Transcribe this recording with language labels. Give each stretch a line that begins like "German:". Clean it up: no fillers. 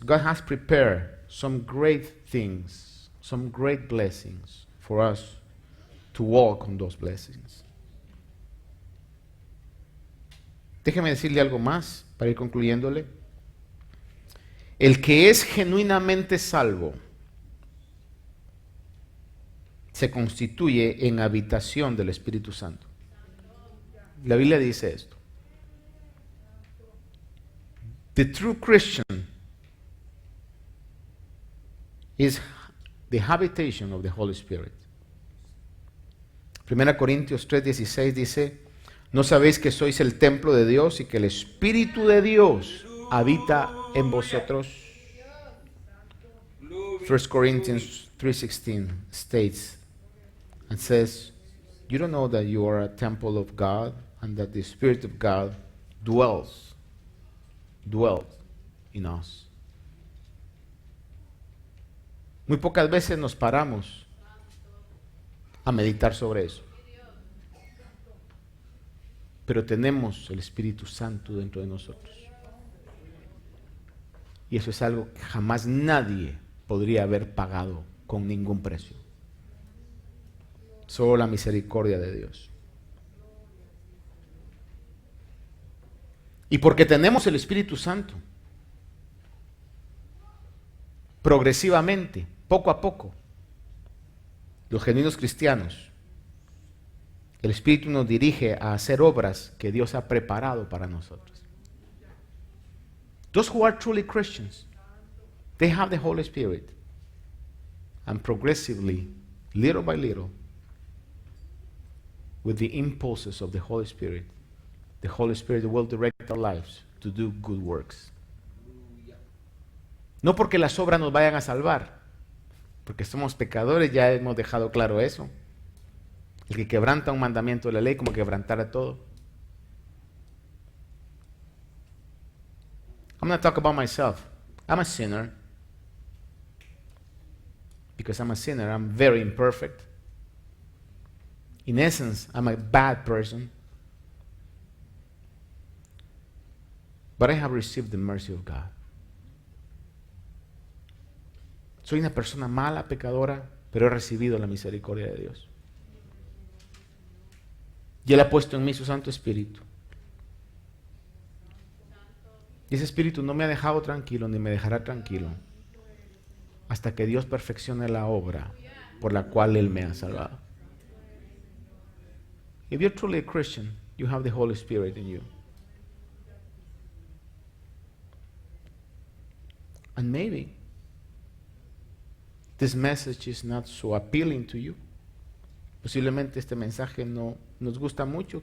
English: God has prepared some great things, some great blessings for us to walk on those blessings.
Spanish: Déjeme decirle algo más para ir concluyéndole. El que es genuinamente salvo se constituye en habitación del Espíritu Santo. La Biblia dice esto.
English: The true Christian is the habitation of the Holy Spirit.
Spanish: 1 Corintios 3:16 dice, ¿no sabéis que sois el templo de Dios y que el Espíritu de Dios habita en vosotros?
English: 1 Corinthians 3:16 states and says, you don't know that you are a temple of God and that the Spirit of God dwells in us.
Spanish: Muy pocas veces nos paramos a meditar sobre eso. Pero tenemos el Espíritu Santo dentro de nosotros. Y eso es algo que jamás nadie podría haber pagado con ningún precio. Solo la misericordia de Dios. Y porque tenemos el Espíritu Santo, progresivamente, poco a poco, los genuinos cristianos, el Espíritu nos dirige a hacer obras que Dios ha preparado para nosotros.
English: Those who are truly Christians, they have the Holy Spirit. And progressively, little by little, with the impulses of the Holy Spirit will direct our lives to do good works.
Spanish: No porque las obras nos vayan a salvar, porque somos pecadores, ya hemos dejado claro eso. El que quebranta un mandamiento de la ley como quebrantara todo.
English: I'm going to talk about myself. I'm a sinner. Because I'm a sinner, I'm very imperfect. In essence, I'm a bad person. But I have received the mercy of God.
Spanish: Soy una persona mala, pecadora, pero he recibido la misericordia de Dios. Y Él ha puesto en mí su Santo Espíritu. Y ese Espíritu no me ha dejado tranquilo, ni me dejará tranquilo, hasta que Dios perfeccione la obra por la cual Él me ha salvado.
English: If you're truly a Christian, you have the Holy Spirit in you. And maybe this message is not so appealing to you.
Spanish: Posiblemente este mensaje no nos gusta mucho.